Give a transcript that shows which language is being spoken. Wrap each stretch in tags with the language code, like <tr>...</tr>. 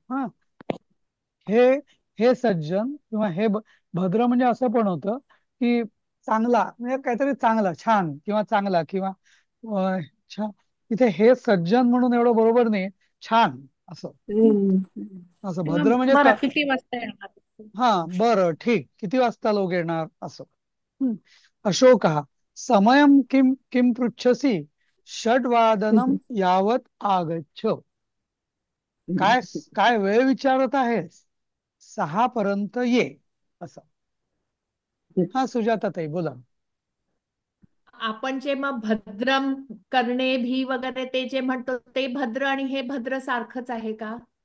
<mr>हा हे हे सज्जन किंवा भद्र म्हणजे असं पण होतं की चांगला म्हणजे काहीतरी चांगला, छान किंवा चांगला किंवा छान. इथे हे सज्जन म्हणून एवढं बरोबर नाही, छान असं. हम्म. असं किंवा भद्र म्हणजे बरं, किती वाजता येणार आहेत? हा बरं ठीक, किती वाजता लोक येणार असं.</mr> <sa>अशोक समयम किम किम पृच्छसी, षड्वादनम यावत आगच्छ.</sa> <mr>काय काय वेळ विचारत आहेस, 6 पर्यंत ये असं. हा सुजाताताई बोला. आपण जे मग भद्रम करणे भी वगैरे ते जे म्हणतो ते भद्र आणि हे भद्र सारखंच आहे का?</mr>